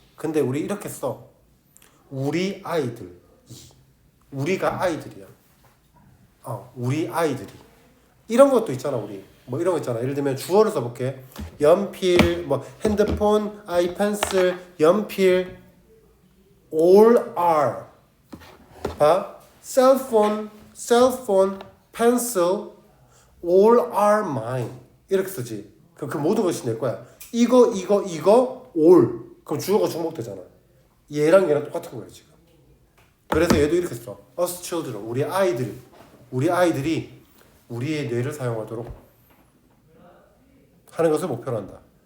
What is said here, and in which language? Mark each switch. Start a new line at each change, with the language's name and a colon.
Korean: 근데 우리 이렇게 써. 우리 아이들. 우리가 아이들이야. 우리 아이들이. 이런 것도 있잖아, 우리. 뭐 이런 거 있잖아. 예를 들면 주어를 써볼게. 연필, 뭐 핸드폰, 아이펜슬, 연필,
English: all are.
Korean: 봐.
English: cellphone, pencil, all are mine.
Korean: 이렇게 쓰지. 그럼 그 모든 것이 내 거야. 이거, all. 그럼 주어가 중복되잖아. 얘랑 얘랑 똑같은 거야 지금. 그래서 얘도 이렇게 써.
English: us children.
Korean: 우리 아이들이 우리의 뇌를 사용하도록 하는 것을 목표로 한다.